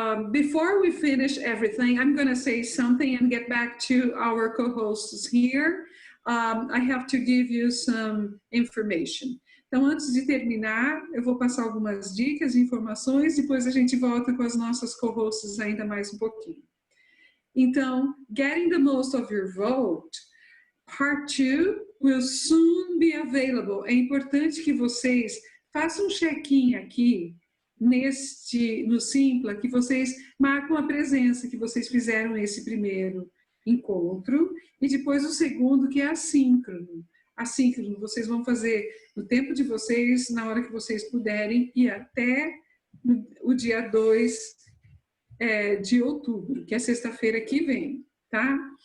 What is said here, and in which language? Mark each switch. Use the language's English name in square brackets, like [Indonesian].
[English] Before we finish everything, I'm going to say something and get back to our co-hosts here. I have to give you some information. [Portuguese] Então, antes de terminar, eu vou passar algumas dicas, informações, depois a gente volta com as nossas co-hosts ainda mais um pouquinho. [English] Então, getting the most of your vote, part 2 will soon be available. [Portuguese] É importante que vocês façam um check-in aqui, no Simpla, que vocês marcam a presença, que vocês fizeram esse primeiro encontro, e depois o segundo, que é assíncrono. Assíncrono, vocês vão fazer no tempo de vocês, na hora que vocês puderem, e até o dia 2 de outubro, que é sexta-feira que vem, tá?